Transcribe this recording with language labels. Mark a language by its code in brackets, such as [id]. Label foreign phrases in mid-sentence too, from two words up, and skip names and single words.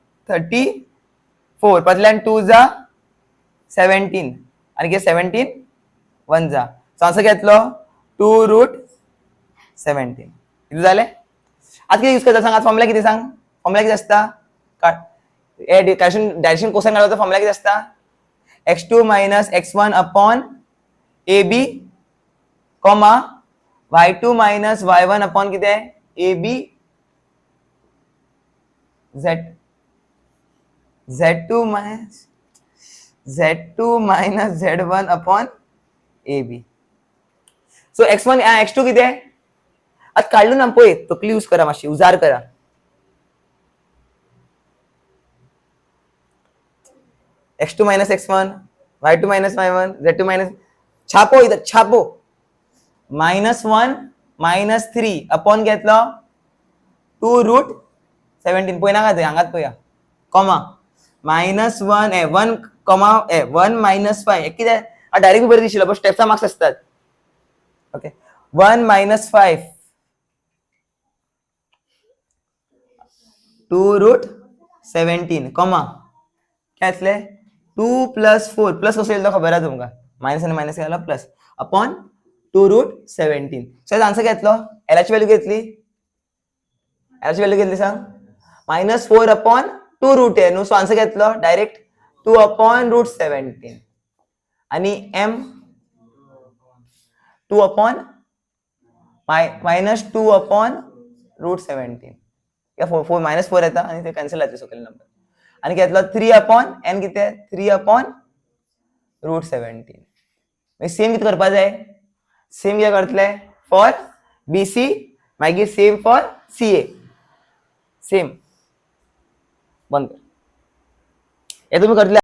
[kok] 34 पातल्यान 2 जा 17 आणि किती 17 1 जा सो आन्सर किती येतलो 2 रूट 17 किती झाले आज किती यूज करता सांग आज फॉर्म्युला किती सांग फॉर्म्युला किती असता [en] direction cosine [kok] काढायचा फॉर्म्युला किती असता [en] x2 minus x1 upon AB comma y2 minus y1 upon [kok] किती आहे AB [en] Z2 minus Z1 upon AB [kok] सो x1 x2 किती आहे आज काढलो ना पळय तकली यूज करा मातशी उजार करा [en] x2 minus x1 y2 minus y1 z2 minus [hi] छापो इधर छापो [kok] -1 -3 अपॉन घेतलो 2 रूट 17 पळय नाका थंय हांगात पळया कॉमा -1 1 कॉमा 1 -5 कितें डायरेक्ट बरें दिशिल्लो [en] but steps marks ok [kok] 1 -5 2 रूट 17 कॉमा काय असले 2 + 4 प्लस कसो येयलो खबर आहा तुमकां मायनस आणि मायनस केला प्लस अपॉन 2 रूट 17 सो आन्सर घेतलो एलाची व्हॅल्यू घेतली सांग -4 अपॉन 2 रूट आहे न्हू सो आन्सर घेतलो डायरेक्ट 2 अपॉन रूट 17 आणि m 2 अपॉन -2 अपॉन रूट 17 या 4 -4 येता आणि ते कॅन्सल जाते सकयल नंबर आणि घेतलो 3 अपॉन n किती 3 अपॉन रूट 17 सेम किती करपा जाय सेम किती करतले [en] for BC [kok] मागीर [en] same for CA same [kok] बंद कर हे तुम्ही करतले